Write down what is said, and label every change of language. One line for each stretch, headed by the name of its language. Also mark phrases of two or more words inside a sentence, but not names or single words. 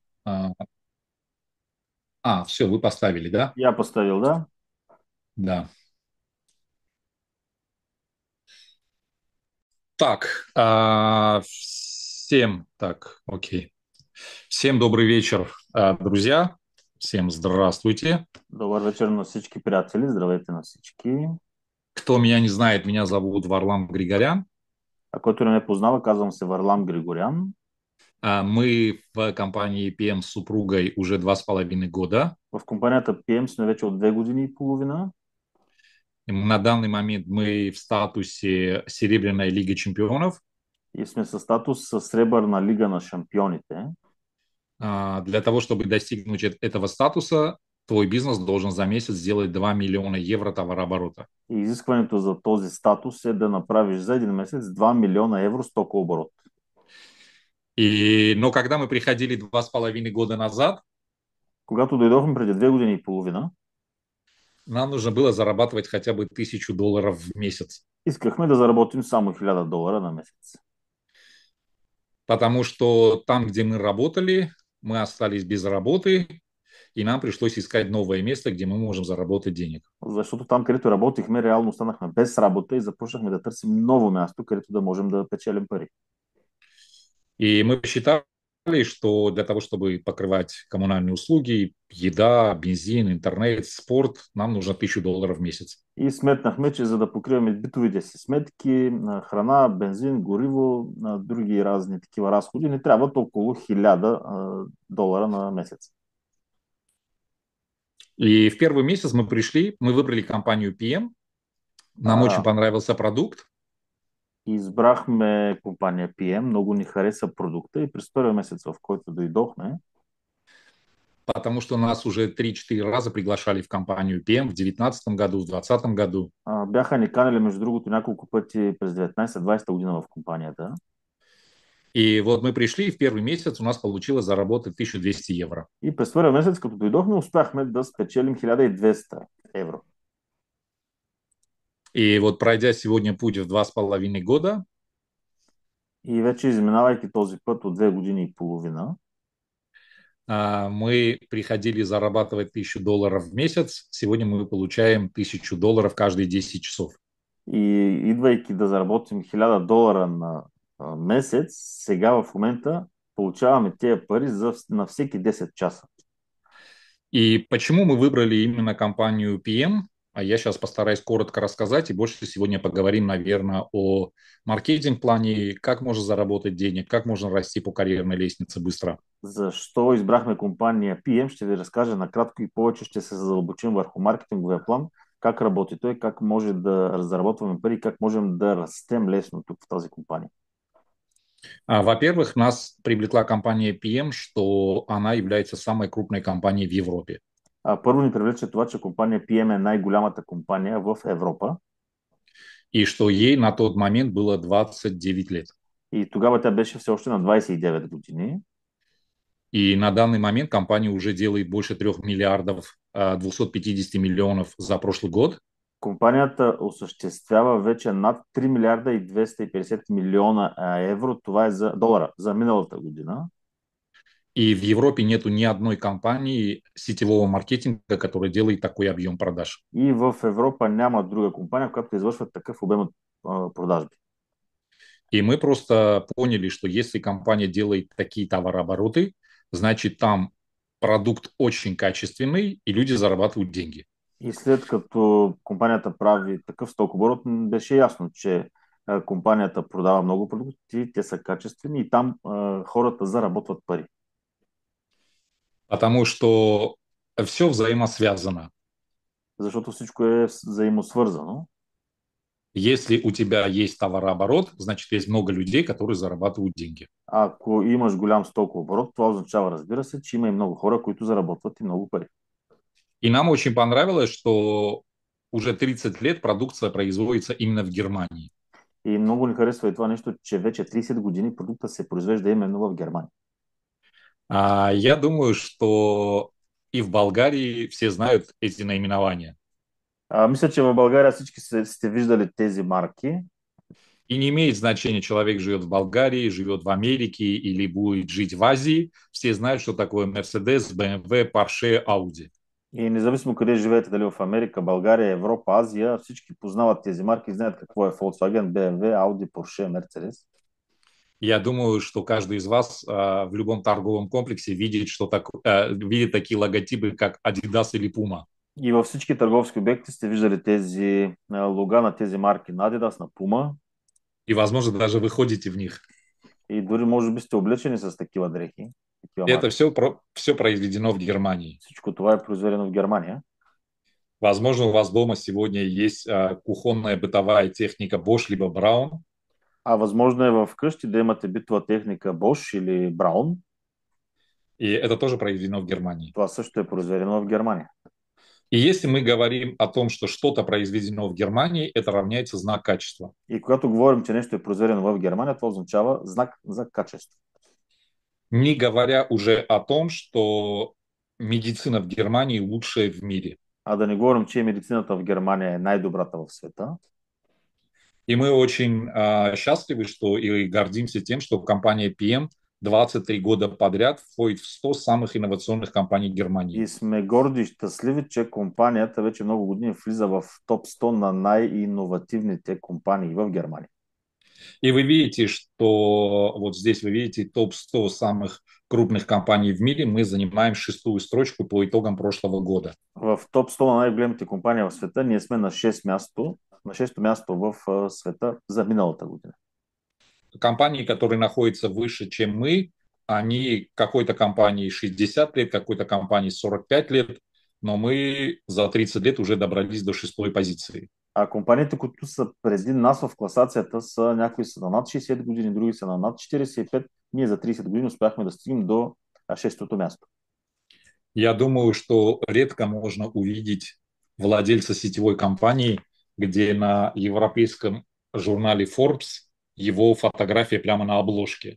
Russian: А, все, вы поставили, да? Я поставил, да? Да. Так, окей. Всем добрый вечер, друзья. Всем здравствуйте.
Bulgarian: Добър вечер на всички приятели. Здравейте на всички.
Russian: Кто меня не знает, меня зовут Варлам Григорян.
Bulgarian: А който не ме познава, казвам се Варлам Григорян.
Russian: Мы в компании PM с супругой уже 2,5 года.
Bulgarian: В компанията PM сме вече от 2 години и половина
Russian: На данный момент мы в статусе Серебряная Лига Чемпионов.
Bulgarian: и сме със статус със Сребърна лига на шампионите.
Russian: Для того, чтобы достигнуть этого статуса, твой бизнес должен за месяц сделать 2 миллиона евро товарооборота.
Bulgarian: И изискването за този статус е да направиш за един месец 2 милиона евро стокооборот.
Russian: Но когда мы приходили 2,5 года назад,
Bulgarian: Когато дойдохме преди 2 години и половина,
Russian: нам нужно было зарабатывать хотя бы $1000 в месяц.
Bulgarian: искахме да заработим само $1000 на месец.
Russian: Потому что там, где мы работали, мы остались без работы, и нам пришлось искать новое место, где мы можем заработать денег.
Bulgarian: Защото там, където работихме, реално останахме без работа и започнахме да търсим ново място, където да можем да печелим пари.
Russian: И мы посчитали, что для того, чтобы покрывать коммунальные услуги, еда, бензин, интернет, спорт, нам нужно $1000 в месяц.
Bulgarian: И сметнахме, че за да покриваме битовите си сметки на храна, бензин, гориво, на други разни такива разходи, ни трябват около $1000 на месец.
Russian: И в первый месяц мы пришли, мы выбрали компанию PM, нам очень А, понравился продукт,
Bulgarian: избрахме компания PM, много ни хареса продукта и през първия месец, в който дойдохме,
Russian: потому что нас уже 3-4 раза приглашали в компанию PM в 2019 году, в 2020 году.
Bulgarian: бяха ни канали, между другото, няколко пъти през 19-20 година в компанията.
Russian: И вот мы пришли, и в первый месяц у нас получилось заработать 1200 евро.
Bulgarian: И през първия месец, като дойдохме, успяхме да спечелим 1200 евро.
Russian: И вот пройдя сегодня путь в 2,5 года,
Bulgarian: И вече изминавайки този път от 2 години и половина,
Russian: мы приходили зарабатывать $1000 в месяц, сегодня мы получаем $1000 каждые 10 часов.
Bulgarian: и идвайки да заработим $1000 на месец, сега в момента получаваме тези пари на всеки 10 часа.
Russian: И почему мы выбрали именно компанию PM? А я сейчас постараюсь коротко рассказать, и больше сегодня поговорим, наверное, о маркетинг-плане, как можно заработать денег, как можно расти по карьерной лестнице быстро.
Bulgarian: Защо избрахме компания PM, ще ви разкажа накратко и повече ще се задълбочим върху маркетинговия план, как работи той, как може да заработваме пари, как можем да растем лесно тук в тази компания.
Russian: Во-первых, нас привлекла компания PM, что она является самой крупной компанией в Европе.
Bulgarian: Първо ни привлече това, че компания PM е най-голямата компания в Европа
Russian: И что ей на тот момент было 29 лет.
Bulgarian: и тогава тя беше все още на 29 години.
Russian: И на данный момент компания уже делает больше 3 миллиардов 250 миллионов за прошлый год.
Bulgarian: Компанията осъществява вече над 3 милиарда и 250 милиона евро. Това е за долара за миналата година.
Russian: И в Европе нету ни одной компании сетевого маркетинга, которая делает такой объем продаж.
Bulgarian: И в Европа няма друга компания, която извършва такъв обем от продажби.
Russian: И мы просто поняли, что если компания делает такие товарообороты, значит там продукт очень качественный, и люди зарабатывают деньги.
Bulgarian: И след като компанията прави такъв стокоборот, беше ясно, че компанията продава много продукти, те са качествени и там хората заработват пари.
Russian: Потому что все взаимосвязано.
Bulgarian: Защото всичко е взаимосвързано.
Russian: Если у тебя есть товарооборот, значит, есть много людей, которые зарабатывают деньги.
Bulgarian: Ако имаш голям стокооборот, това означава, разбира се, че има и много хора, които заработват и много пари.
Russian: И нам очень понравилось, что уже 30 лет продукция производится именно в Германии.
Bulgarian: И много ни харесва и това нещо, че вече 30 години продукта се произвежда именно в Германия.
Russian: Я думаю, что и в Болгарии все знают эти наименования.
Bulgarian: Мисля, че в България всички сте виждали тези марки.
Russian: И не имеет значения, человек живет в Болгарии, живет в Америке или будет жить в Азии. Все знают, что такое Mercedes, BMW, Porsche, Audi.
Bulgarian: И независимо къде живеете, дали в Америка, България, Европа, Азия, всички познават тези марки и знаят какво е Volkswagen, BMW, Audi, Porsche, Mercedes.
Russian: Я думаю, что каждый из вас в любом торговом комплексе видит, видит такие логотипы, как Adidas или Puma.
Bulgarian: И във всички търговски обекти сте виждали тези лога на тези марки на Adidas, на Puma
Russian: И, возможно, даже вы ходите в них.
Bulgarian: и дори може би сте облечени с такива дрехи, такива
Russian: Это
Bulgarian: марки.
Russian: все произведено в Германии.
Bulgarian: Всичко това е произведено в Германия.
Russian: Возможно, у вас дома сегодня есть кухонная бытовая техника Bosch либо Braun.
Bulgarian: А възможно е в къщи да имате битова техника Bosch или Braun.
Russian: И это тоже произведено в Германии.
Bulgarian: Това също е произведено в Германия.
Russian: И если мы говорим о том, что что-то произведено в Германии, это равняется знак качества.
Bulgarian: И когато говорим, че нещо е произведено в Германия, това означава знак за качество.
Russian: Не говоря уже о том, что медицина в Германии лучшая в мире.
Bulgarian: А да не говорим, че медицината в Германия е най-добрата в света.
Russian: И мы очень счастливы, что и гордимся тем, что компания PM 23 года подряд входит в 100 самых инновационных компаний Германии.
Bulgarian: И сме горди и щастливи, че компанията вече много години влиза в топ 100 на най-инновативните компании в Германия.
Russian: И вы видите, что вот здесь вы видите топ-100 самых крупных компаний в мире. Мы занимаем 6-ю строчку по итогам прошлого года.
Bulgarian: В топ 100 на най-големите компании в света ние сме на 6 място, на 6 място в света за миналата година.
Russian: Компании, которые находятся выше, чем мы, они какой-то компании 60 лет, какой-то компании 45 лет, но мы за 30 лет уже добрались до 6-й позиции.
Bulgarian: А компаниите, които са преди нас в класацията, са някои са на над 60 години, други са на над 45. Ние за 30 години успяхме да стигнем до 6-то място.
Russian: Я думаю, что редко можно увидеть владельца сетевой компании, где на европейском журнале Forbes его фотография прямо на обложке.